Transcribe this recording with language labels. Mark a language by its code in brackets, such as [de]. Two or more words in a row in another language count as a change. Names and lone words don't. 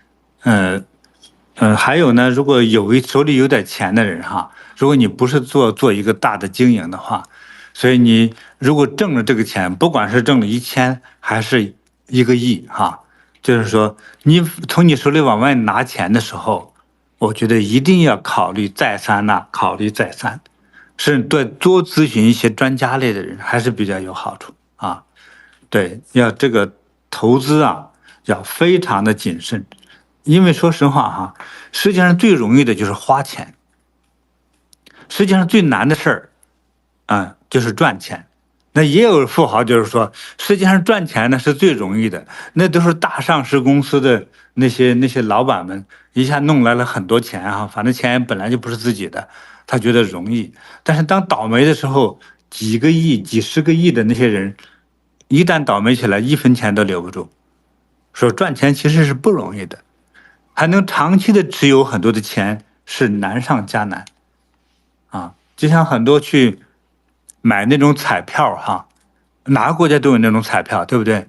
[zh] 還有呢，如果手裡有點錢的人哈，如果你不是做一個大的經營的話，所以你如果掙了這個錢，不管是掙了1000還是1個億哈，就是說你從你手裡往外拿錢的時候，我覺得一定要考慮再三吶，考慮再三，是對多諮詢一些專家類的人還是比較有好處啊。對，要這個投資啊，要非常的謹慎，因為說實話哈，世界上最容易的就是花錢，世界上最難的事兒就是賺錢。那也有富豪就是說，世界上賺錢呢是最容易的，那都是大上市公司的那些老闆們一下弄來了很多錢啊，反正錢本來就不是自己的，他覺得容易。但是當倒霉的時候，幾個億、幾十個億的那些人，一旦倒霉起來，1分錢都留不住。說賺錢其實是不容易的，還能長期的持有很多的錢是難上加難啊！就像很多去買那種彩票哈，哪個國家都有那種彩票，對不對？